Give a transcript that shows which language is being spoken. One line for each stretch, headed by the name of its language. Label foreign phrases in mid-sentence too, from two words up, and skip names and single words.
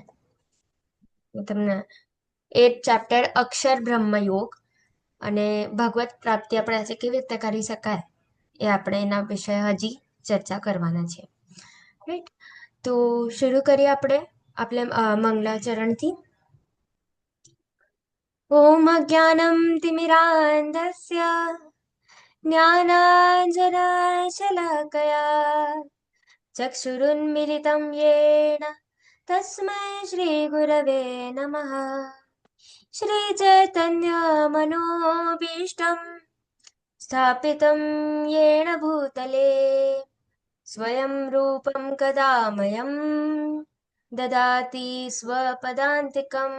Gujarati: હું તમને 8th ચેપ્ટર અક્ષર બ્રહ્મ યોગ અને ભગવત પ્રાપ્તિ આપણે આજે કેવી રીતે કરી શકાય એ આપણે એના વિશે હજી ચર્ચા કરવાના છીએ, રાઈટ? તો શરૂ કરીએ આપણે મંગલાચરણથી.
Sanskrit: ઓમ અજ્ઞાનમ તિમિરાંધસ્ય ज्ञानाञ्जनाशलाकया चक्षुरुन्मिलितं येन तस्मै श्रीगुरवे नमः। श्रीचैतन्यमनोभीष्टं स्थापितं येन भूतले स्वयं रूपं कदा मह्यं ददाति स्वपदान्तिकम्।